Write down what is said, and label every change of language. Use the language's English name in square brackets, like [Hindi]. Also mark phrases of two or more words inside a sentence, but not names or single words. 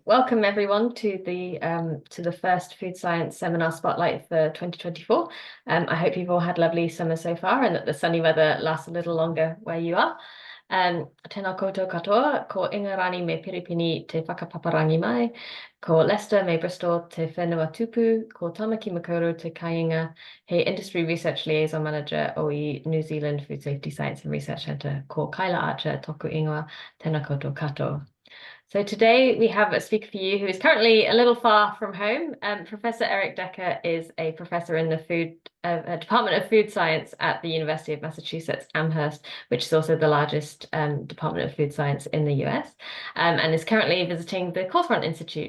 [English] Welcome everyone to the first Food Science Seminar Spotlight for 2024. I hope you've all had lovely summer so far and that the sunny weather lasts a little longer where you are. [Māori] Tēnā koutou katoa, ko Ingarani me Piripini te whakapaparangi mai, ko Lester me Bristol te whenua tupu, ko Tamaki Makoro te Kainga, he [English] Industry Research Liaison Manager [Māori] o i New Zealand Food Safety Science and Research Centre, ko Kyla Archer toku ingoa, tēnā koutou katoa. [English] So today we have a speaker for you who is currently a little far from home. Professor Eric Decker is a professor in the Department of Food Science at the University of Massachusetts Amherst, which is also the largest Department of Food Science in the US, and is currently visiting the Coldfront Institute.